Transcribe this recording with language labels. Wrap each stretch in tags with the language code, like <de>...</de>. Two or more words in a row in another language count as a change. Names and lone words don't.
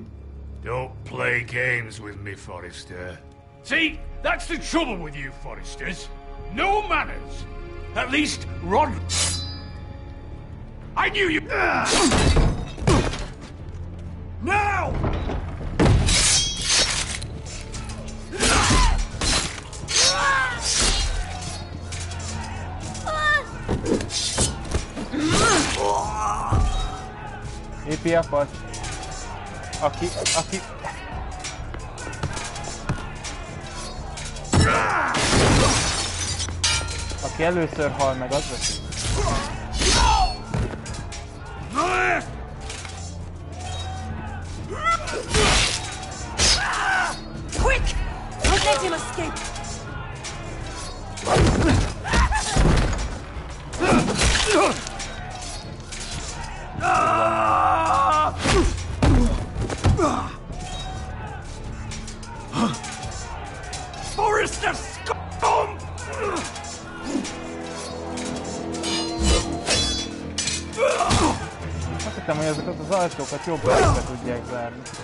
<en>Don't play games with me, Forrester. See, that's the trouble with you, Forresters. No manners. At least, Rod... I knew you... Now!</en> <hu>Épi akart. Aki... Aki először hal meg, az lesz.</hu> <en>Quick! Don't let him escape! Forrester scum!</en> <hu>Azt hittem, hogy ezeket az ajtókat jobban be tudják zárni.</hu>